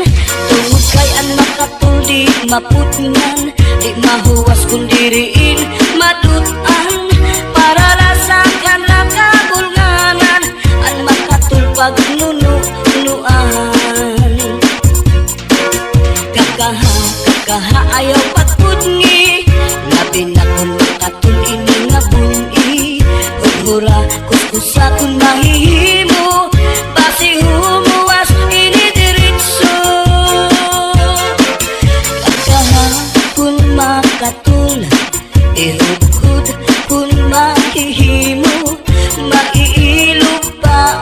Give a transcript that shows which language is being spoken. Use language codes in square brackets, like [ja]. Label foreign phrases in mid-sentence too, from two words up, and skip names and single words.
[war] Tungod kay an makatul di mapudngan, di mahuwas kung diriin madutan, para lasakan raka bulnganan, an makatul pagnunuan. Kakaha ayaw pagpudngi, labi na kung makatul ini nga bungi, hudhura kuskusa kung mahihimo, basi humuwas ini diretso. Kung makatul, ihudhud kung mahihimo, maiilog pa